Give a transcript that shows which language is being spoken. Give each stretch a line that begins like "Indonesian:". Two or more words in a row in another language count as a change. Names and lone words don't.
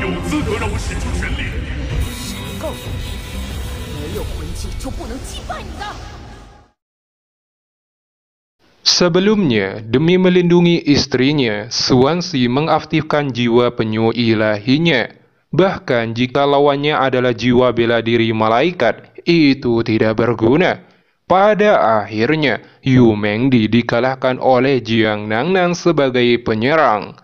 Chinese: 资格让我使出全力。告诉你，没有魂技就不能击败你的。
Indonesian: Sebelumnya, demi melindungi istrinya, Swansea mengaktifkan jiwa penyu ilahinya. Bahkan jika lawannya adalah jiwa bela diri malaikat, itu tidak berguna. Pada akhirnya, Yu Mengdi dikalahkan oleh Jiang Nangnang sebagai penyerang.